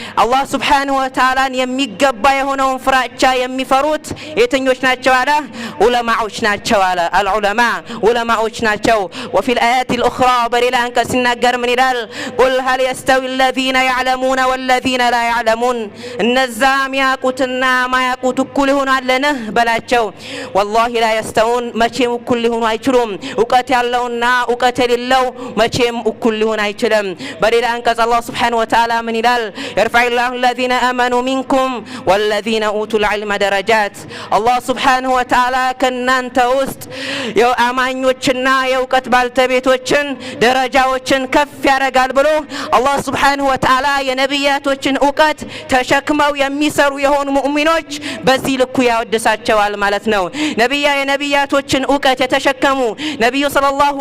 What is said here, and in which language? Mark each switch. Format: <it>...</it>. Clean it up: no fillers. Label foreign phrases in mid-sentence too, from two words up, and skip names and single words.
<am>አላህ</am> <ar>سبحانه وتعالى</ar> <am>የሚገባ የሆነውን ፍራቻ የሚፈሩት የትኞች ናቸው አለ ዑለማዎች ናቸው አለ አልዑለማ ዑለማዎች ናቸው</am> <ar>وفي الآيات الأخرى</ar> <am>በሌላ አንቀጽ ሲናገር ምን ይላል</am> <ar>قل هل يستوي الذين يعلمون والذين لا يعلمون</ar> <am>እነዛ የሚያውቁትና ማያውቁት እኩል ይሆናልን በላቸው</am> <ar>والله لا يستوون</ar> <am>መቼም እኩል ሊሆኑ አይችሉም ዕውቀት ያለውና ዕውቀት የሌለው መቼም እኩል ሊሆን አይችልም በሌላ አንቀጽ አላህ</am> <ar>سبحانه وتعالى</ar> <am>ምን ይላል</am> <ar>يرفع الله الذين آمنوا منكم والذين أوتوا العلم درجات الله سبحانه وتعالى</ar> <am>ከናንተ ውስጥ የአማኞችና የዕውቀት ባልተቤቶችን ደረጃዎችን ከፍ ያደርጋል ብሎ አላህ</am> <ar>سبحانه وتعالى</ar> <am>የነቢያቶችን ዕውቀት ተሸክመው የሚሰሩ የሆኑ ሙእሚኖች በዚህ ልኩ ያወድሳቸዋል ማለት ነው የነቢያቶችን ዕውቀት የተሸከሙ ነብዩ ሰለላሁ</am>